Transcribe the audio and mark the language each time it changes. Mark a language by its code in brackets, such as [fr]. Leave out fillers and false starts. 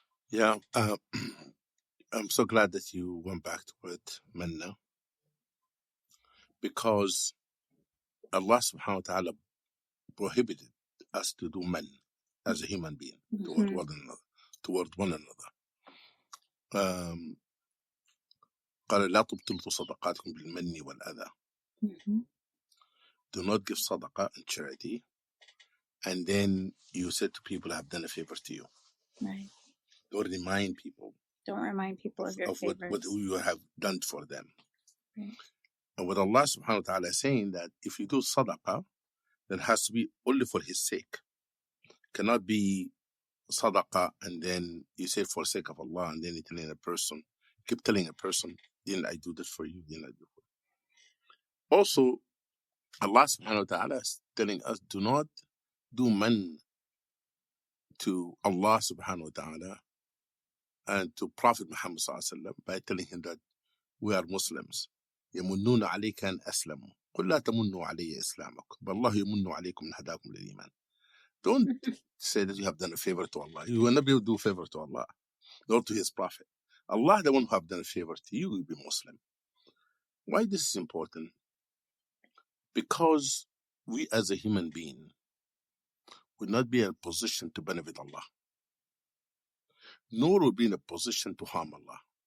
[en] Yeah, I'm so glad that you went back to it, manna, because Allah subhanahu wa ta'ala prohibited us to do man as a human being toward one another. [ar] قال لا تبطلوا صدقاتكم بالمن والأذى. [en] do not give sadaqah and charity, and then you said to people, I have done a favor to you. Right. Don't remind people. Don't remind people of your favors. What you have done for them. Right. And what Allah subhanahu wa ta'ala is saying, that if you do sadaqah, that has to be only for His sake. Cannot be sadaqah and then you say for the sake of Allah, and then you telling a person, keep telling a person, didn't I do this for you? Didn't I do for you? Also, Allah subhanahu wa ta'ala is telling us, do not do man to Allah subhanahu wa ta'ala and to Prophet Muhammad sallallahu alaihi wasallam by telling him that we are Muslims. [ar] يمنون عليك أن أسلموا قل لا تمنوا علي إسلامكم بل الله يمن عليكم أن هداكم للإيمان. [en] Don't say that you have done a favor to Allah. You will not be able to do a favor to Allah nor to His Prophet. Allah, the one who have done a favor to you, will be Muslim. Why this is important? Because we as a human being will not be in a position to benefit Allah, nor will be in a position to harm Allah.